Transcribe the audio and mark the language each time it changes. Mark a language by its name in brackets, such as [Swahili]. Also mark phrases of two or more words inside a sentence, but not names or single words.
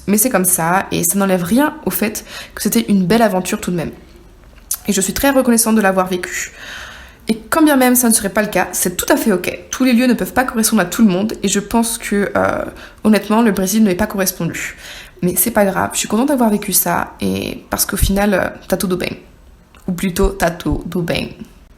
[French] Mais c'est comme ça, et ça n'enlève rien au fait que c'était une belle aventure tout de même. Et je suis très reconnaissante de l'avoir vécu. Et quand bien même ça ne serait pas le cas, c'est tout à fait ok. Tous les lieux ne peuvent pas correspondre à tout le monde, et je pense que, honnêtement, le Brésil ne m'est pas correspondu. Mais c'est pas grave, je suis contente d'avoir vécu ça, et parce qu'au final, [Portuguese] tá tudo bem. [French] Ou plutôt, [Portuguese] tá tudo bem.